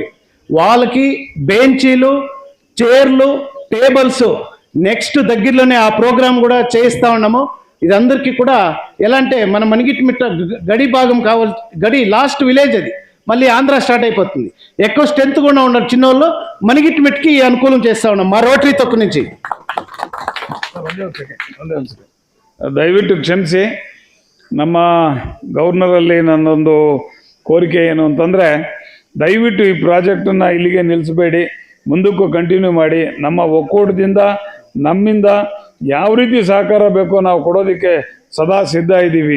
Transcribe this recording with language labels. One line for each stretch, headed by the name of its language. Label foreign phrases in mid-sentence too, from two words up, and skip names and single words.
Telugu: వాళ్ళకి బెంచీలు, చైర్లు, టేబుల్స్ నెక్స్ట్ దగ్గరలోనే ఆ ప్రోగ్రాం కూడా చేయిస్తూ ఉన్నాము. ఇది అందరికీ కూడా ఎలా అంటే మన మణిగిట్మిట్ట గడి భాగం కావాలి, గడి
English: last village
Telugu: అది, మళ్ళీ ఆంధ్ర స్టార్ట్ అయిపోతుంది. ఎక్కువ స్ట్రెంత్ కూడా ఉన్నారు చిన్నోళ్ళు, మణిగిట్మిట్కి అనుకూలం చేస్తూ ఉన్నాం మా రోటరీ తొక్కు నుంచి.
Kannada: ದಯವಿಟ್ಟು ಕ್ಷಮಿಸಿ. ನಮ್ಮ ಗವರ್ನರಲ್ಲಿ ನನ್ನೊಂದು ಕೋರಿಕೆ ಏನು ಅಂತಂದರೆ, ದಯವಿಟ್ಟು ಈ ಪ್ರಾಜೆಕ್ಟನ್ನು ಇಲ್ಲಿಗೆ ನಿಲ್ಲಿಸಬೇಡಿ, ಮುಂದಕ್ಕೂ ಕಂಟಿನ್ಯೂ ಮಾಡಿ. ನಮ್ಮ ಒಕ್ಕೂಟದಿಂದ ನಮ್ಮಿಂದ ಯಾವ ರೀತಿ ಸಹಕಾರ ಬೇಕೋ ನಾವು ಕೊಡೋದಕ್ಕೆ ಸದಾ ಸಿದ್ಧ ಇದ್ದೀವಿ.